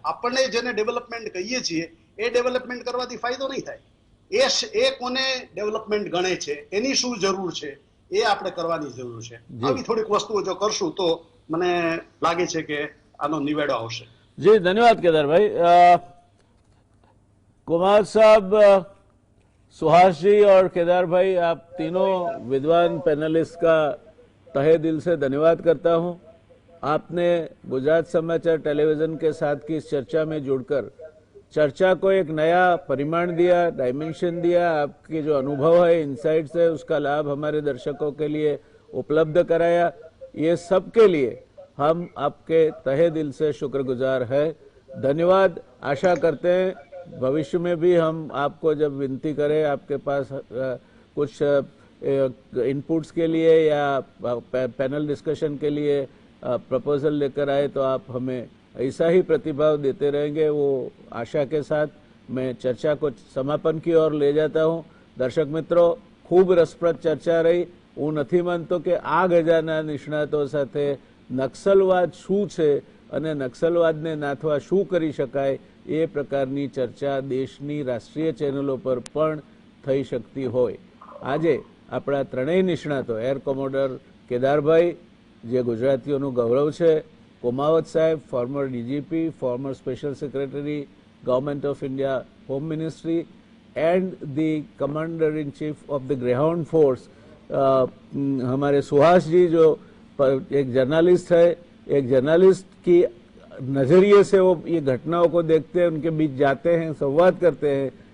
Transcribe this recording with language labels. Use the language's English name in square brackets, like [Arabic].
[Gujarati] આપણને જેને ડેવલપમેન્ટ કહીએ છીએ એ ડેવલપમેન્ટ કરવાથી ફાયદો નહીં થાય. એ કોને ડેવલપમેન્ટ ગણે છે, એની શું જરૂર છે એ આપણે કરવાની જરૂર છે. આવી થોડીક વસ્તુઓ જો કરશું તો મને લાગે છે કે આનો નિવેડો આવશે. [Hindi] जी धन्यवाद केदारभाई। कुमार साहब, सुहास जी और केदार भाई, आप तीनों विद्वान पैनलिस्ट का तहे दिल से धन्यवाद करता हूं। आपने गुजरात समाचार टेलीविजन के साथ की इस चर्चा में जुड़कर चर्चा को एक नया परिमाण दिया, डायमेंशन दिया। आपकी जो अनुभव है, इंसाइट्स है, उसका लाभ हमारे दर्शकों के लिए उपलब्ध कराया। ये सब के लिए हम आपके तहे दिल से शुक्रगुजार है। धन्यवाद। आशा करते हैं भविष्य में भी हम आपको जब विनती करें आपके पास कुछ इनपुट्स के लिए या पैनल डिस्कशन के लिए प्रपोजल लेकर आए तो आप हमें ऐसा ही प्रतिभाव देते रहेंगे। वो आशा के साथ मैं चर्चा को समापन की ओर ले जाता हूं। दर्शक मित्रों, खूब रसप्रद चर्चा रही। [Gujarati] હું નથી માનતો કે આ ગજાના નિષ્ણાતો સાથે નક્સલવાદ શું છે અને નક્સલવાદને નાથવા શું કરી શકાય એ પ્રકારની ચર્ચા દેશની રાષ્ટ્રીય ચેનલો પર પણ થઈ શકતી હોય. આજે આપણા ત્રણેય નિષ્ણાતો, એર કોમોડર કેદારભાઈ જે ગુજરાતીઓનું ગૌરવ છે, કોમાવત સાહેબ former DGP, former special secretary government of India home ministry, [Hindi] and the commander in chief of the greyhound force हमारे सुहास जी जो एक जर्नलिस्ट है, एक जर्नलिस्ट की नज़रिए से वो ये घटनाओं को देखते हैं, उनके बीच जाते हैं, संवाद करते हैं।